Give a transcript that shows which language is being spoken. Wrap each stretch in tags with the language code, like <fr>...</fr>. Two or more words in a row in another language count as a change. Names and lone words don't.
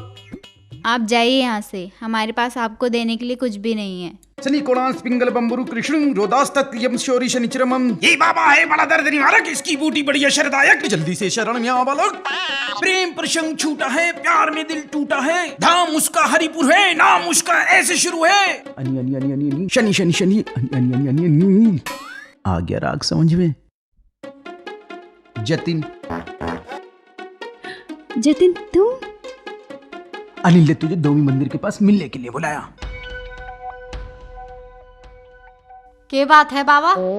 <hi>आप जाइए यहाँ से, हमारे पास आपको देने के लिए कुछ भी नहीं है।</hi> <sa>शनि कोणांश पिंगल बंबुरु कृष्ण रोदास्तक यम शौरी शनिचरमम।</sa> <hi>ये बाबा है बड़ा दर्द निवारक, इसकी बूटी बड़ी असरदायक, जल्दी से शरण में आ बालक। प्रेम प्रसंग छूटा है, प्यार में दिल टूटा है, धाम उसका हरिपुर है, नाम उसका ऐसे शुरू है। अनि अनि अनि अनि अनि शनि शनि शनि अनि अनि अनि अनि अनि। आ गया राग समझ में। जतिन, जतिन तुम? अनिल ने तुझे दोवी मंदिर के पास मिलने के लिए बुलाया। क्या बात है बाबा?</hi>